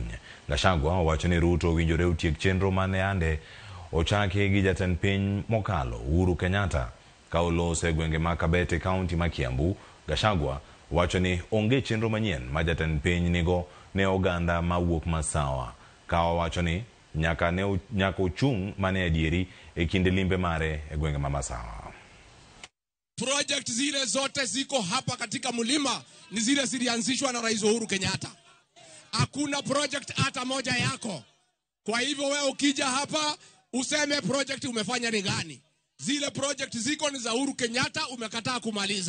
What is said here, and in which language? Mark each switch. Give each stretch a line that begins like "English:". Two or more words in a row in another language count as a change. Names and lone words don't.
Luo (Kenya and Tanzania): Gachagua wacho ni Ruto winjore utiek chenro mane ande ochaki gi jatend piny mokalo Uhuru Kenyatta ka olose gwenge ma Kabete County ma Kiambu. Gachagua wacho ni onge chenro manyien ma jatend piny nigo ne oganda ma wuok Masawa ka wacho ni nyaka uchung' mane adieri e kinde limbe mare e gwenge ma Masawa.
Swahili: Project zile zote ziko hapa katika mlima ni zile zilianzishwa na Rais Uhuru Kenyatta. Hakuna project hata moja yako. Kwa hivyo wewe ukija hapa useme project umefanya ni gani? Zile project ziko ni za Uhuru Kenyatta, umekataa kumaliza.